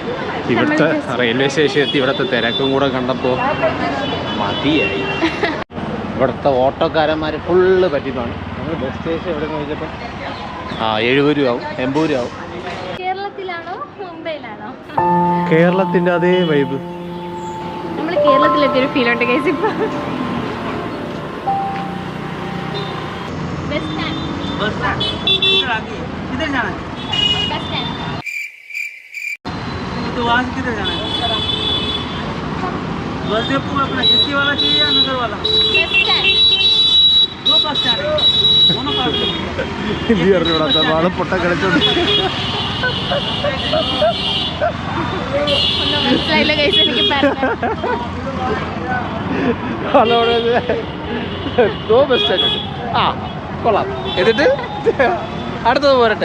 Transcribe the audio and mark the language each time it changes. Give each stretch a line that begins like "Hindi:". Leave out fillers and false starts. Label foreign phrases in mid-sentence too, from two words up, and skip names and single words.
Malayalam: ഇവിടുത്തെ റെയിൽവേ സ്റ്റേഷൻ എത്തി ഇവിടുത്തെ തിരക്കും കൂടെ കണ്ടപ്പോൾ മതിയായി. ഇവിടുത്തെ ഓട്ടോക്കാരന്മാർ ഫുള്ള് പറ്റിയതാണ്. ഞങ്ങൾ ബസ് സ്റ്റേഷൻ എവിടെ നിന്ന് ചോദിച്ചപ്പോൾ 70 രൂപയാവും, 80 രൂപയാവും. കേരളത്തിലാണോ മുംബൈയിലാണോ? കേരളത്തിൻ്റെ അതേ വൈബ്. നമ്മൾ കേരളത്തിലെത്തിയ ഒരു ഫീൽ ഉണ്ട് ഗൈസ്. ഇപ്പോൾ
Hindi: किधर जाना है? तो वहाँ से किधर जाना है? बस डेपो अपना किसी वाला चाहिए या नगर वाला? दो बस स्टैंड है, दोनों पास
Malayalam: പൊട്ട കളിച്ചോണ്ട് മനസ്സിലായില്ല ഗൈസ്. എനിക്ക് ബസ് സ്റ്റാൻഡ് കൊള്ളാം. എന്നിട്ട് അടുത്തത് പോരട്ടെ.